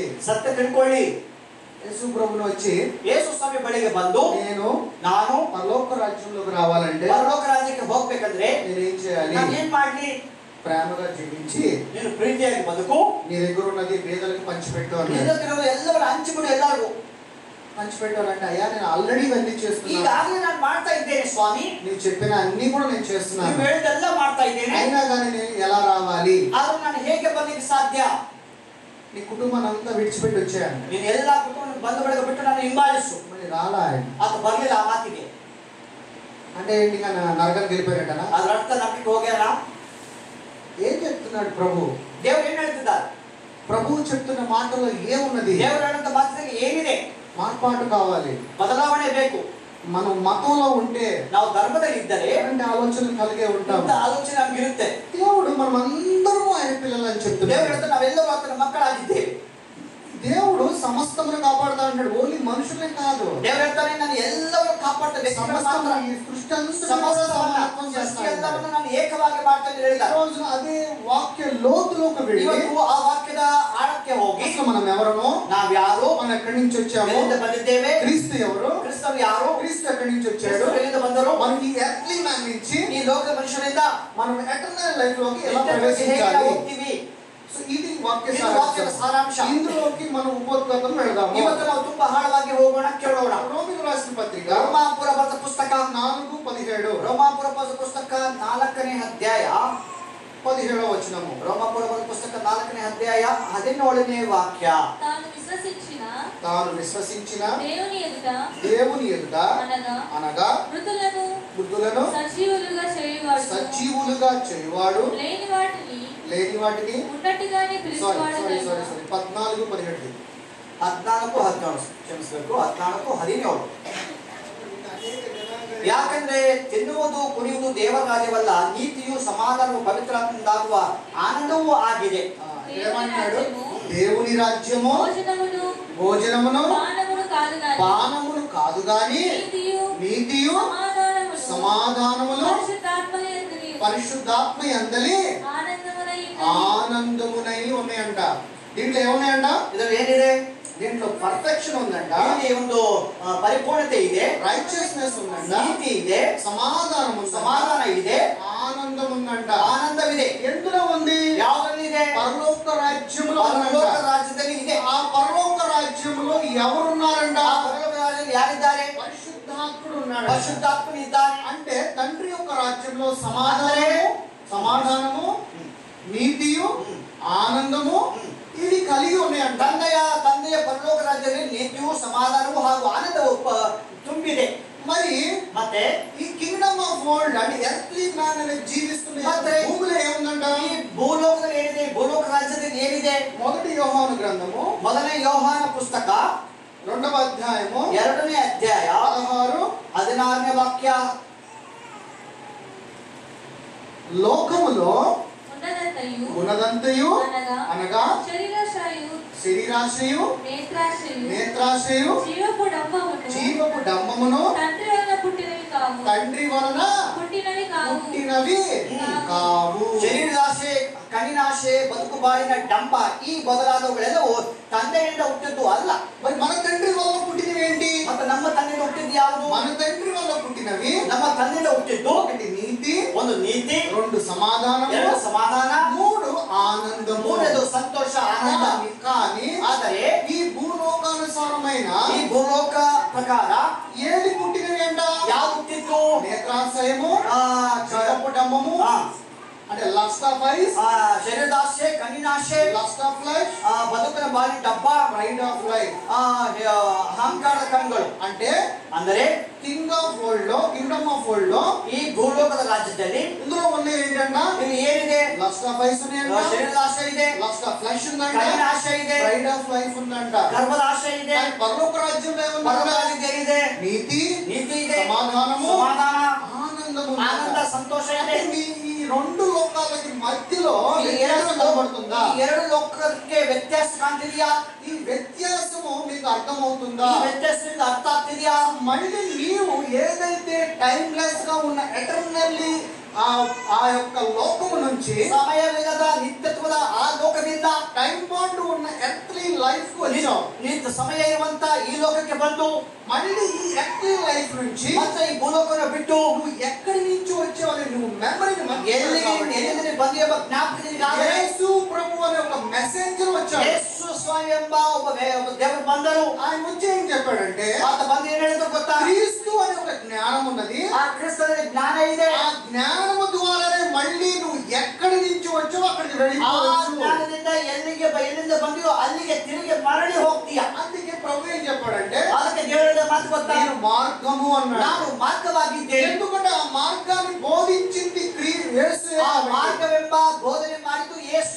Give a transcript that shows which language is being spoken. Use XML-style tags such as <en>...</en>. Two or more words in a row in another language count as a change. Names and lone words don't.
<kn>ಸತ್ಯ ತಿಳ್ಕೊಳ್ಳಿ.</kn> <te>యేసు ప్రభువును వచ్చి</te> <kn>ಯೇಸು ಸ್ವಾಮಿ ಬಳಿಗೆ ಬಂದು ನಾನು</kn> <te>పరలోక రాజ్యంలోకి రావాలంటే,</te> <kn>ಪರಲೋಕ ರಾಜ್ಯಕ್ಕೆ ಹೋಗ್ಬೇಕಂದ್ರೆ</kn> <te>నేనేం చేయాలి?</te> <kn>ನಾನು ಏನ್ ಮಾಡ್ಲಿ?</kn> <te>ప్రేమగా జీవించి</te> <kn>ನೀನು ಪ್ರೀತಿಯಾಗಿ ಬದುಕು,</kn> <te>నీ దగ్గర ఉన్నది పేదలకు పంచిపెట్టు అన్నాడు.</te> <kn>ಎಲ್ಲರೂ ಹಂಚಿಬಿಡು, ಎಲ್ಲರಿಗೂ</kn> <te>పంచిపెట్టాలంటే, అయ్యా నేను ఆల్రెడీ ఇవన్నీ చేస్తున్నాను,</te> <kn>ಈಗಾಗಲೇ ನಾನು ಮಾಡ್ತಾ ಇದ್ದೇನೆ ಸ್ವಾಮಿ,</kn> <te>నీవు చెప్పిన అన్ని కూడా నేను చేస్తున్నాను,</te> <kn>ನೀವು ಹೇಳಿದೆಲ್ಲ ಮಾಡ್ತಾ ಇದ್ದೇನೆ,</kn> <te>అయినా కానీ నేను ఎలా రావాలి?</te> <kn>ಆದ್ರೂ ನಾನು ಹೇಗೆ ಬರ್ಲಿಕ್ಕೆ ಸಾಧ್ಯ?</kn> <te>నీ కుటుంబాన్ని అంతా విడిచిపెట్టి వచ్చాను.</te> <kn>ನೀನು ಎಲ್ಲ ಕುಟುಂಬ ಬಂಧು ಬಳಗ ಬಿಟ್ಟು ನಾನು ಹಿಂಬಾಲಿಸು.</kn> <te>మరి రాలా ఆయన?</te> <kn>ಆತ ಬರ್ಲಿಲ್ಲ ಆ ಮಾತಿಗೆ.</kn> <te>అంటే ఏంటి? నరకానికి వెళ్ళిపోయాడనా?</te> <kn>ಅದ್ರ ಅರ್ಥ ನರಕಕ್ಕೆ ಹೋಗ್ಯಾನ?</kn> <te>ఏం చెప్తున్నాడు ప్రభు?</te> <kn>ದೇವರು ಏನ್ ಹೇಳ್ತಿದ್ದಾರೆ?</kn> <te>ప్రభువు చెప్తున్న మాటలో ఏమున్నది?</te> <kn>ದೇವರು ಹೇಳುವಂತ ಮಾತಿನಲ್ಲಿ ಏನಿದೆ?</kn> <te>మార్పాటు కావాలి,</te> <kn>ಬದಲಾವಣೆ ಬೇಕು.</kn> <te>మనం మతంలో ఉంటే</te> <kn>ನಾವು ಧರ್ಮದಲ್ಲಿ ಇದ್ದರೆ</kn> <te>ఎలాంటి ఆలోచనలు కలిగే ఉంటాం.</te> <kn>ಇಂಥ ಆಲೋಚನೆ ನಮ್ಗಿರುತ್ತೆ.</kn> <te>దేవుడు మనం అందరము ఆయన పిల్లలని</te> <kn>ದೇವರು</kn> <te>చెప్తున్నాడు.</te> <kn>ಹೇಳ್ತಾರೆ ನಾವೆಲ್ಲರೂ ಆತನ ಮಕ್ಕಳಾಗಿದ್ದೇವೆ.</kn> <te>దేవుడు సమస్తమును కాపాడుతా అంటాడు. ఓన్లీ మనుషులే కాదు,</te> <kn>ದೇವರು ಹೇಳ್ತಾನೆ ನಾನು ಎಲ್ಲವನ್ನೂ ಕಾಪಾಡ್ತೇನೆ.</kn> <te>సమస్తం ఈ సృష్టి అంతా సమానత్వం చేస్తాడు.</te> <kn>ಎಲ್ಲವನ್ನೂ ನಾನು ಏಕವಾಗಿ ಮಾಡ್ತೇನೆ ಹೇಳಿದ್ದಾರೆ.</kn> <te>ఈ రోజున అదే వాక్య లోతులోకి వెళ్ళి</te> <kn>ಇವತ್ತು ಆ ವಾಕ್ಯದ ಆಳಕ್ಕೆ ಹೋಗಿ</kn> <te>అసలు మనం ఎవరము,</te> <kn>ನಾವು ಯಾರು,</kn> <te>మనం ఎక్కడి నుంచి వచ్చాము,</te> <kn>ಎಲ್ಲಿಂದ ಬಂದಿದ್ದೇವೆ,</kn> <te>క్రీస్తు ఎవరు,</te> <kn>ಕ್ರಿಸ್ತರು ಯಾರು,</kn> <te>క్రీస్తు ఎక్కడి నుంచి వచ్చాడు,</te> <kn>ಕ್ರಿಸ್ತರು ಎಲ್ಲಿಂದ ಬಂದರು,</kn> <te>మనం ఈ</te> <en>earthly man</en> <te>నుంచి</te> <kn>ಈ ಲೋಕದ ಮನುಷ್ಯರಿಂದ</kn> <te>మనం</te> <en>eternal life</en> <te>లోకి ఎలా</te> <kn>ಹೇಗೆ</kn> <te>ప్రవేశించాలి.</te> <kn>ಹೋಗ್ತೀವಿ.</kn> <te>సో ఇది వాక్య</te> <kn>ಇದು ವಾಕ್ಯದ ಸಾರಾಂಶ.</kn> <te>ఇందులోకి మనం ఉపోద్ఘాతం వెళ్దాము.</te> <kn>ಇವತ್ತು ನಾವು ತುಂಬಾ ಆಳವಾಗಿ ಹೋಗೋಣ, ಕೇಳೋಣ.</kn> <te>రోమిలకు రాసిన పత్రిక</te> <kn>ರೋಮಾಪುರ ಬರೆದ ಪುಸ್ತಕ 4:17 ರೋಮಾಪುರ ಬರೆದ ಪುಸ್ತಕ 4ನೇ ಅಧ್ಯಾಯ</kn> <te>17వ వచనము.</te> <kn>ರೋಮಾಪುರ ಬರೆದ ಪುಸ್ತಕ 4ನೇ ಅಧ್ಯಾಯ 17ನೇ ವಾಕ್ಯ.</kn> <te>తాను విశ్వసించిన దేవుని ఎదుట అనగా మృతులను సజీవులుగా చేయువాడు, లేని వాటిని 14:17</te> <kn>14:17 ಕ್ಷಮಿಸಬೇಕು, 14:17. ಯಾಕಂದ್ರೆ ತಿನ್ನುವುದು ಕುಡಿಯುವುದು ದೇವರ ರಾಜ್ಯವಲ್ಲ, ನೀತಿಯು ಸಮಾಧಾನವು ಪವಿತ್ರಾತ್ಮದಿಂದಾಗುವ ಆನಂದವೂ ಆಗಿದೆ.</kn> <te>ఏమన్నాడు? దేవుని రాజ్యము భోజనమును పానమును కాదు గాని నీతియు సమాధానములు పరిశుద్ధాత్మ యందలి ఆనందమునై ఉన్నాయంట. దీంట్లో ఏమున్నాయంట?</te> <kn>ಇದರಲ್ಲಿ ಏನಿದೆ?</kn> <te>దీంట్లో పర్ఫెక్షన్ ఉందంట,</te> <kn>ಇಲ್ಲಿ ಒಂದು ಪರಿಪೂರ್ಣತೆ ಇದೆ,</kn> <te>రైచియస్నెస్ ఉందంట,</te> <kn>ನೀತಿ ಇದೆ,</kn> <te>సమాధానం</te> <kn>ಇದೆ,</kn> <te>ఆనందం ఉందంట.</te> <kn>ಆನಂದವಿದೆ.</kn> <te>ఎందులో ఉంది?</te> <kn>ಯಾವುದರಲ್ಲಿ ಇದೆ?</kn> <te>పరలోక రాజ్యములో</te> <kn>ಪರಲೋಕ ರಾಜ್ಯದಲ್ಲಿ ಇದೆ.</kn> <te>ఆ పరలోక రాజ్యములో ఎవరున్నారంట?</te> <kn>ಆ ಪರಲೋಕ ರಾಜ್ಯದಲ್ಲಿ ಯಾರಿದ್ದಾರೆ?</kn> <te>పరిశుద్ధాత్ముడు ఉన్నాడు.</te> <kn>ಪರಿಶುದ್ಧಾತ್ಮನು ಇದ್ದಾನೆ.</kn> <te>అంటే తండ్రి యొక్క రాజ్యంలో సమాధానము నీతియు ఆనందము ఇవి కలిగి ఉన్నాయంట.</te> <kn>ಸಮಾಧಾನವು ಹಾಗೂ ಆನಂದವು ತುಂಬಿದೆ.</kn> <te>మరి</te> <kn>ಮತ್ತೆ</kn> <te>ఈ</te> <en>kingdom of world</en> <te>అంటే</te> <en>earthly man</en> <te>అనే జీవిస్తున్న భూమిలో ఏముందంట?</te> <kn>ಈ ಭೂಲೋಕದಲ್ಲಿ ಏನಿದೆ, ಭೂಲೋಕ ರಾಜ್ಯದಲ್ಲಿ ಏನಿದೆ?</kn> <te>మొదటి యోహాను గ్రంథము</te> <kn>ಮೊದಲನೇ ಯೋಹಾನ ಪುಸ್ತಕ</kn> <te>2వ అధ్యాయము</te> <kn>2ನೇ ಅಧ್ಯಾಯ 16ನೇ ವಾಕ್ಯ.</kn> <te>లోకములో ఉన్నదంతయు అనగా శరీరాశయు నేత్రాశయు జీవపు డంబమును తండ్రి వలన పుట్టినవి కావు.</te> <kn>ಶರೀರಾಶೆ, ಕಣ್ಣಿನಾಶೆ, ಬದುಕುಬಾಳಿನ ಡಂಬ ಈ ಮೊದಲಾದವುಗಳೆಲ್ಲವೂ ತಂದೆಯಿಂದ ಹುಟ್ಟಿದ್ದು ಅಲ್ಲ.</kn> <te>మరి మన తండ్రి వల్ల పుట్టినవి ఏంటి?</te> <kn>ಮತ್ತೆ ನಮ್ಮ ತಂದೆಯಿಂದ ಹುಟ್ಟಿದ್ದು ಯಾವುದು?</kn> <te>మన తండ్రి వల్ల పుట్టినవి</te> <kn>ನಮ್ಮ ತಂದೆಯಿಂದ ಹುಟ್ಟಿದ್ದು</kn> <te>ఒకటి నీతి,</te> <kn>ಒಂದು ನೀತಿ,</kn> <te>2 సమాధానము,</te> <kn>2 సమాಧಾನ,</kn> <te>3 ఆనందము,</te> <kn>3 ಸಂತೋಷ ಆನಂದ.</kn> <te>కానీ</te> <kn>ಆದರೆ</kn> <te>ఈ భూలోకానుసారమైన</te> <kn>ಈ ಭೂಲೋಕ ಪ್ರಕಾರ</kn> <te>ఏది పుట్టినవి అంట?</te> <kn>ಯಾವುದು ಹುಟ್ಟಿದ್ದು?</kn> <te>నేత్రాశయము, జీవపు డంబము అంటే</te> <en>lust of eyes,</en> <kn>ಶರೀರದಾಶೆ, ಕಣ್ಣಿನಾಶೆ,</kn> <en>lust of life,</en> <kn>ಬದುಕಿನ ಬಾಳಿ ಡಬ್ಬ,</kn> <en>pride of life.</en> <kn>ಅಹಂಕಾರದ ಕಣ್ಗಳು.</kn> <te>అంటే</te> <kn>ಅಂದರೆ</kn> <en>king of world</en> <te>లో,</te> <en>kingdom of world</en> <te>లో</te> <kn>ಈ ಭೂಲೋಕದ ರಾಜ್ಯದಲ್ಲಿ</kn> <te>ఇందులో ఉన్నవి ఏంటంట?</te> <kn>ಇಲ್ಲಿ ಏನಿದೆ?</kn> <en>lust of eyes</en> <te>ఉన్నాయంట,</te> <kn>ಶರೀರದ ಆಶೆ ಇದೆ,</kn> <en>lust of flesh</en> <te>ఉందంట,</te> <kn>ಕಣ್ಣಿನ ಆಶೆ ಇದೆ,</kn> <en>pride of life</en> <te>ఉందంట.</te> <kn>ಗರ್ಭದ ಆಶೆ ಇದೆ,</kn> <te>పరలోక రాజ్యంలో ఏముందంట?</te> <kn>ಪರಲೋಕದಲ್ಲಿ ಏನಿದೆ?</kn> <te>నీతి,</te> <kn>ನೀತಿ ಇದೆ,</kn> <te>సమాధానము,</te> <kn>ಸಮಾಧಾನ,</kn> <te>ఆనందము,</te> <kn>ಆನಂದ, ಸಂತೋಷ ಇದೆ.</kn> <te>ఈ 2 లోకాలకి మధ్యలో</te> <kn>ಈ</kn> <te>కనబడుతుందా?</te> <kn>2 ಲೋಕಕ್ಕೆ ವ್ಯತ್ಯಾಸ ಕಾಣ್ತಿದ್ಯಾ?</kn> <te>ఈ వ్యత్యాసము మీకు అర్థమవుతుందా?</te> <kn>ಈ ವ್ಯತ್ಯಾಸದಿಂದ ಅರ್ಥ ಆಗ್ತಿದ್ಯಾ?</kn> <te>మళ్ళీ నీవు ఏదైతే టైమ్లెస్ గా ఉన్న ఎటర్నల్లీ ఆ యొక్క లోకము నుంచి</te> <kn>ಸಮಯವಿಲ್ಲದ ನಿತ್ಯತ್ವದ ಆ ಲೋಕದಿಂದ</kn> <en>time bound</en> <te>ఉన్న</te> <en>earthly life</en> <te>కు వచ్చావు.</te> <kn>ನಿತ್ಯ ಸಮಯ ಇರುವಂತ ಈ ಲೋಕಕ್ಕೆ ಬಂದು</kn> <te>మళ్ళీ ఈ</te> <en>earthly life</en> <te>నుంచి</te> <kn>ಮತ್ತೆ ಈ ಭೂಲೋಕನ ಬಿಟ್ಟು</kn> <te>నువ్వు ఎక్కడి నుంచి వచ్చావని నువ్వు మెమరీని</te> <kn>ಎಲ್ಲಿಂದ ಬಂದು ಎಂಬ ಜ್ಞಾಪಕದಿಂದ</kn> <te>యేసు ప్రభు అనే ఒక మెసెంజర్ వచ్చాడు.</te> <kn>ಯೇಸು ಸ್ವಾಮಿ ಎಂಬ ಒಬ್ಬ ದೇವರು ಬಂದರು.</kn> <te>ఆయన వచ్చి ఏం చెప్పాడంటే,</te> <kn>ಆತ ಬಂದು ಏನ್ ಹೇಳಿದ್ರು ಗೊತ್ತಾ?</kn> <te>క్రీస్తు అనే ఒక జ్ఞానం ఉన్నది,</te> <kn>ಆ ಕ್ರಿಸ್ತನಲ್ಲಿ ಜ್ಞಾನ ಇದೆ.</kn> <te>ఆ జ్ఞానము ద్వారానే మళ్ళీ నువ్వు ఎక్కడి నుంచి వచ్చావో అక్కడికి</te> <kn>ಆ</kn> <te>వెళ్ళిపోవచ్చు.</te> <kn>ಜ್ಞಾನದಿಂದ ಎಲ್ಲಿಂದ ಬಂದಿಯೋ ಅಲ್ಲಿಗೆ ತಿರುಗಿ ಮರಳಿ ಹೋಗ್ತೀಯ.</kn> <te>అందుకే ప్రభు ఏం చెప్పాడంటే,</te> <kn>ಅದಕ್ಕೆ ದೇವರ ಮಾತು ಗೊತ್ತಾ?</kn> <te>నేను మార్గము అన్నాడు.</te> <kn>ನಾನು ಮಾರ್ಗವಾಗಿದ್ದೇನೆ.</kn> <te>ఎందుకంటే ఆ మార్గాన్ని బోధించింది యేసు.</te> <kn>ಆ ಮಾರ್ಗವೆಂಬ ಬೋಧನೆ ಮಾಡಿದ್ದು ಯೇಸು.</kn>